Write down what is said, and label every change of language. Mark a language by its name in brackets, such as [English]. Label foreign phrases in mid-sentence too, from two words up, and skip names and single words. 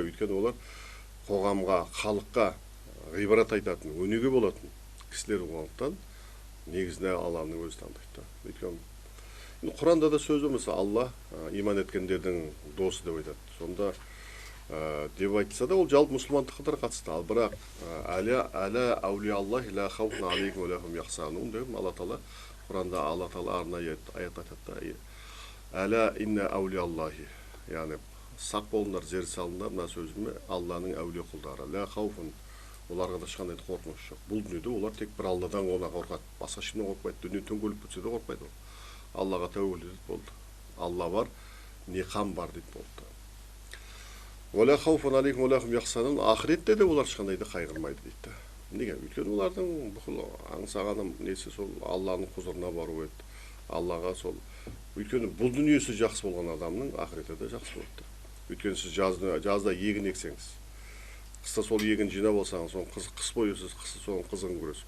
[Kazakh] Өйткені олар қоғамға, халыққа ғибрат айтатын, өнеге болатын кісілер болғандықтан негізінде Алланың өзі таңдайды. Өйткені Құранда да сөз болмаса, Алла иман еткендердің досы деп айтады. Сонда деп айтылса да, ол жалпы мұсылмандыққа қатысты. Ал бірақ [Arabic] ألا أولياء الله لا خوف عليهم ولا هم يحزنون [Kazakh] деп Алла Тағала Құранда Алла Тағала арнайы аят айтады. [Arabic] ألا إن أولياء الله, [Kazakh] яғни сақ болыңдар, зер салыңдар, мына сөзіме Алланың әулие құлдары. [Arabic] لا خوف, [Kazakh] оларға да ешқандай қорқыныш жоқ. Бұл дүниеде олар тек бір Алладан ғана қорқады. Басқа ешкімнен қорқпайды. Дүние төнкеліп кетсе де қорқпайды. Аллаға тәуекел етеді болды. Алла бар, не қам бар дейді болды. [Arabic] ولا خوف عليهم ولا هم يحزنون, [Kazakh] ақыретте де олар ешқандай да қайғырмайды дейді. Неге? Өйткені олардың бүкіл аңсағаны несі сол Алланың құзырына бару еді. Аллаға сол. Өйткені бұл дүниесі жақсы болған адамның ақыреті де жақсы болады. Өйткені сіз жазда егін ексеңіз, қыста сол егін жинап алсаңыз, соны қыс бойы сіз соның қызығын көресіз.